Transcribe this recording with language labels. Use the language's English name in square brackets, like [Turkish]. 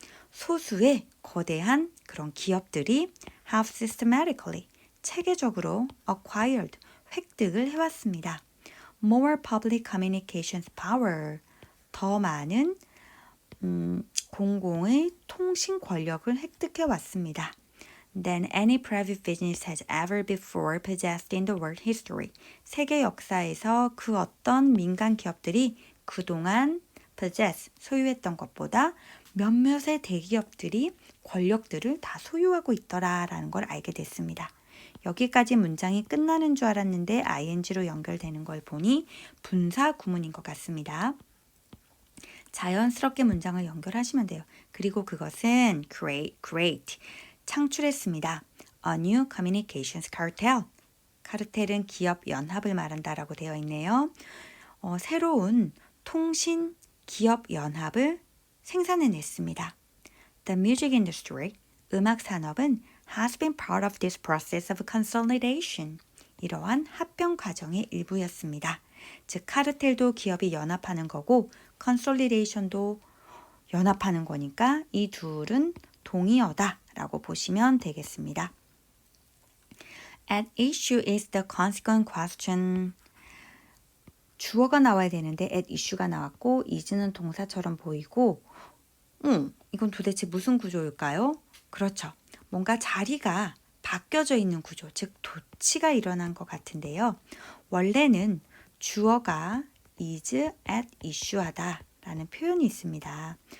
[Korean] 소수의 거대한 그런 기업들이 [English] have systematically, [Korean] 체계적으로 acquired, 획득을 해왔습니다. [English] More public communications power, [Korean] 더 많은 공공의 통신 권력을 획득해 왔습니다. [English] than any private business has ever before possessed in the world history. [Korean] 세계 역사에서 그 어떤 민간 기업들이 그동안 possess, 소유했던 것보다 몇몇의 대기업들이 권력들을 다 소유하고 있더라라는 걸 알게 됐습니다. 여기까지 문장이 끝나는 줄 알았는데 ing로 연결되는 걸 보니 분사 구문인 것 같습니다. 자연스럽게 문장을 연결하시면 돼요. 그리고 그것은 create, 창출했습니다. [English] A new communications cartel. [Korean] 카르텔은 기업 연합을 말한다라고 되어 있네요. 새로운 통신 기업 연합을 생산해냈습니다. [English] The music industry, [Korean] 음악 산업은 [English] has been part of this process of consolidation. [Korean] 이러한 합병 과정의 일부였습니다. 즉 카르텔도 기업이 연합하는 거고 consolidation도 연합하는 거니까 이 둘은 동의어다라고 보시면 되겠습니다. [English] At issue is the consequent question. [Korean] 주어가 나와야 되는데 [English] at issue [Korean] 가 나왔고 is는 동사처럼 보이고 이건 도대체 무슨 구조일까요? 그렇죠. 뭔가 자리가 바뀌어져 있는 구조, 즉 도치가 일어난 것 같은데요. 원래는 주어가 [English] is at issue [Korean] 하다 라는 표현이 있습니다.